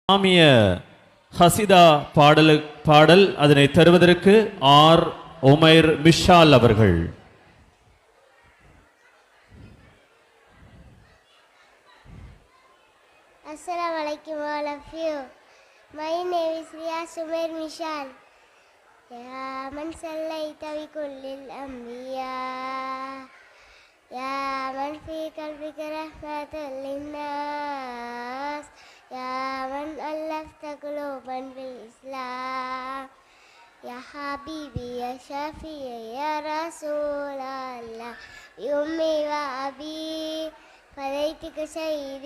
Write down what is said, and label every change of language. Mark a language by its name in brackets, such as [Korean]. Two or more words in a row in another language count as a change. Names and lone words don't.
[Tamil] இஸ்லாமிய ஹசிதா பாடல் அதனை தருவதற்கு ஆர் உமைர் மிஷால் அவர்கள். [Arabic] السلام عليكم [English] all of you. My name is Riyaz Umair Mishal. [Arabic] يا من صليت بكل الأنبياء يا من في قلبك رحمة للناس يا من ألفت قلوبا بالإسلام يا حبيبي يا شافعي يا رسول الله بأمي وأبي فديتك سيدي.